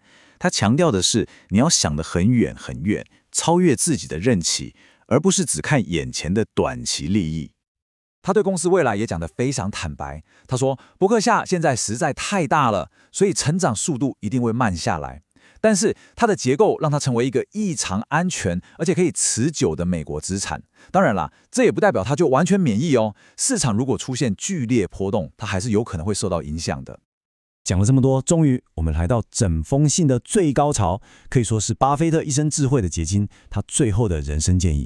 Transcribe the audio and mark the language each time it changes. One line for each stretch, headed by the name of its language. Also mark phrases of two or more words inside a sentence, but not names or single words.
Chinese: 他強調的是，你要想得很遠很遠，超越自己的任期，而不是只看眼前的短期利益。他對公司未來也講得非常坦白。他說，波克夏現在實在太大了，所以成長速度一定會慢下來。但是它的結構讓它成為一個異常安全而且可以持久的美國資產。當然啦，這也不代表它就完全免疫哦。市場如果出現劇烈波動，它還是有可能會受到影響的。講了這麼多，終於我們來到整封信的最高潮，可以說是巴菲特一生智慧的結晶，他最後的人生建議。